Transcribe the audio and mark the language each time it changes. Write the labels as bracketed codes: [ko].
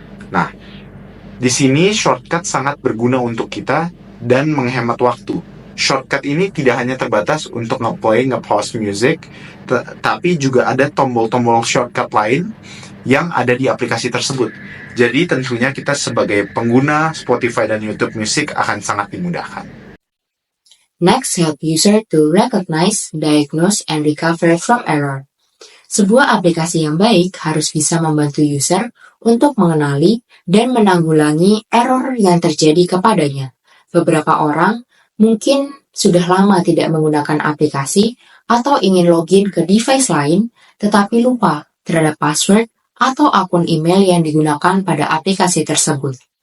[id] Nah, di sini shortcut sangat berguna untuk kita dan menghemat waktu. Shortcut ini tidak hanya terbatas untuk nge-play, nge-pause music, tapi juga ada tombol-tombol shortcut lain yang ada di aplikasi tersebut. Jadi tentunya kita sebagai pengguna Spotify dan YouTube Music akan sangat dimudahkan. [en] Next, help user to recognize, diagnose, and recover from error. [id] Sebuah aplikasi yang baik harus bisa membantu user untuk mengenali dan menanggulangi error yang terjadi kepadanya. Beberapa orang mungkin sudah lama tidak menggunakan aplikasi atau ingin login ke device lain, tetapi lupa terhadap password atau akun email yang digunakan pada aplikasi tersebut.